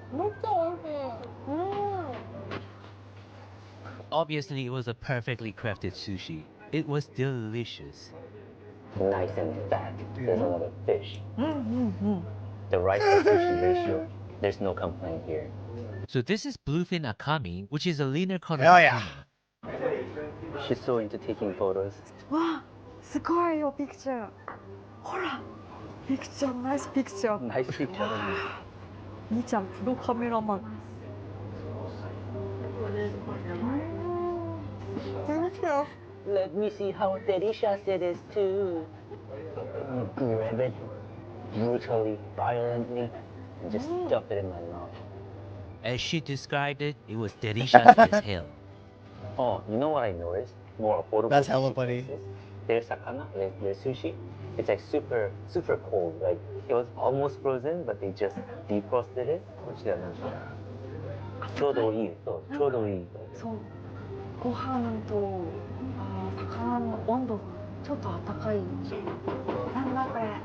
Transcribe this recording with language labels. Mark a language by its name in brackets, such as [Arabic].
[Japanese] めっちゃ美味しいうん [English] Obviously, it was a perfectly crafted sushi. It was delicious. Nice and fat. There's a lot of fish. [Japanese] うんうん [English] The rice to sushi ratio. There's no complaint here. So this is bluefin akami, which is a leaner cut of Hell yeah. tuna. She's so into taking photos. [Japanese] わあすごいよピクチャーほらピクチャーナイスピクチャー [English] Nice picture. [Japanese] みーちゃんプロカメラマン [English] Let me see how delicious it is too. Grab it brutally, violently, and just stuff it in my mouth. As she described it, it was delicious as hell. Oh, you know what I noticed? More affordable. That's hella sushi funny. places, their sakana, their sushi, it's like super, super cold. Like it was almost frozen, but they just defrosted it. [Japanese] ちょうどいい。ちょうどいい。そうご飯と魚の温度がちょっと温かいなんだこれ